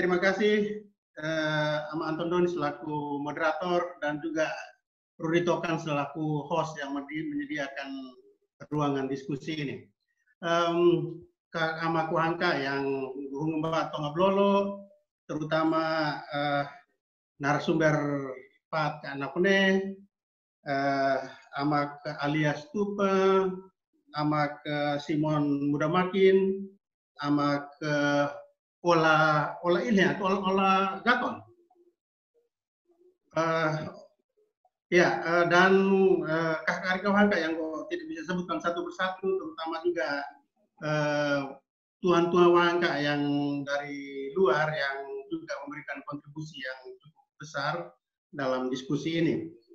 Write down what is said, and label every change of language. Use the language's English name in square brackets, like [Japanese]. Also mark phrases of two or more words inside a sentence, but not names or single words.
[Indonesian] Terima kasih Ama Anton Doni selaku moderator dan juga Rudi Tokan selaku host yang menyediakan ruangan diskusi ini. Kak Ama Kuhangka yang Mbak Tonga Blolo, terutama narasumber Pat Kanapune, Ama ke Alias Tupe, Ama ke Simon Mudamakin, Ama ke Ola ini atau Ola Gaton. Dan kakak Kuhangka yang tidak bisa sebutkan satu persatu, terutama juga tuan-tuan Wangka yang dari luar yang juga memberikan kontribusi yang cukup besar dalam diskusi ini.